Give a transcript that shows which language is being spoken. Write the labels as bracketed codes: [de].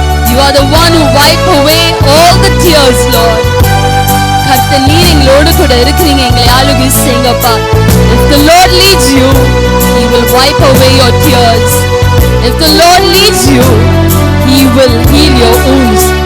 [en] You are the one who wipe away all the tears Lord. [ta] கர்த்தர் நீர் எங்களோடு கூட இருக்கிறீங்க, எங்களை ஆளுகை செய்யுங்கப்பா. [en] If the Lord leads you, He will wipe away your tears. If the Lord leads you, He will heal your wounds.